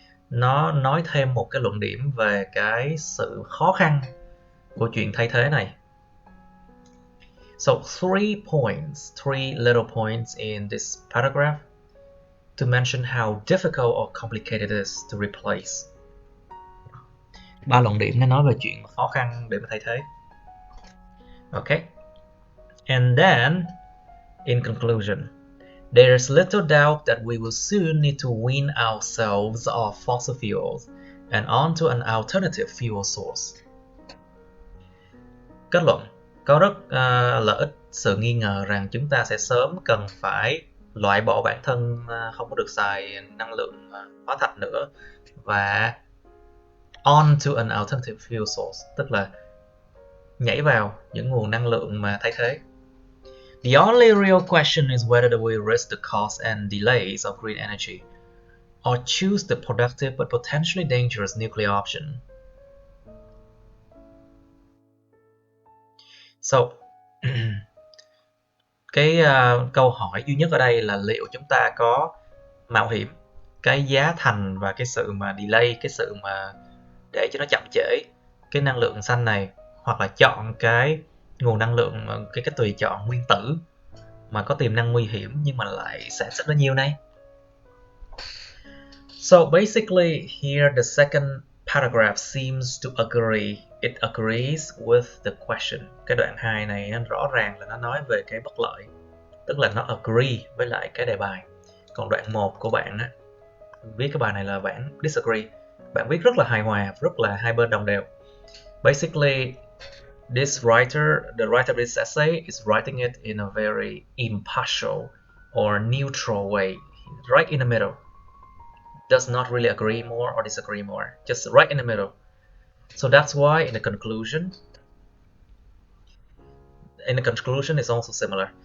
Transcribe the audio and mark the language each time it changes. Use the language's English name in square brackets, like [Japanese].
[Vietnamese] Nó nói thêm một cái luận điểm về cái sự khó khăn của chuyện thay thế này. [English] So three little points in this paragraph to mention how difficult or complicated it is to replace. [Vietnamese] 3 luận điểm nó nói về chuyện khó khăn để mà thay thế. [English] Okay. And then, in conclusion, there is little doubt that we will soon need to wean ourselves off fossil fuels and onto an alternative fuel source. [Vietnamese] Kết luận, có rất là ít sự nghi ngờ rằng chúng ta sẽ sớm cần phải loại bỏ bản thân không có được xài năng lượng hóa thạch nữa và [English] onto an alternative fuel source, [Vietnamese] tức là nhảy vào những nguồn năng lượng mà thay thế. [English] The only real question is whether we risk the cost and delays of green energy or choose the productive but potentially dangerous nuclear option. [Vietnamese] So, cái câu hỏi duy nhất ở đây là liệu chúng ta có mạo hiểm cái giá thành và cái sự mà delay, cái sự mà để cho nó chậm trễ cái năng lượng xanh này, hoặc là chọn cái nguồn năng lượng, cái tùy chọn nguyên tử mà có tiềm năng nguy hiểm nhưng mà lại sản xuất ra nhiều này. [English] So basically here the second paragraph seems to agree. It agrees with the question. [Vietnamese] Cái đoạn 2 này nó rõ ràng là nó nói về cái bất lợi, tức là nó agree với lại cái đề bài. Còn đoạn 1 của bạn á, viết cái bài này là bạn disagree. Bạn viết rất là hài hòa, rất là hai bên đồng đều. [English] Basically, the writer of this essay is writing it in a very impartial or neutral way, right in the middle. Does not really agree more or disagree more, just right in the middle. So that's why in the conclusion is also similar.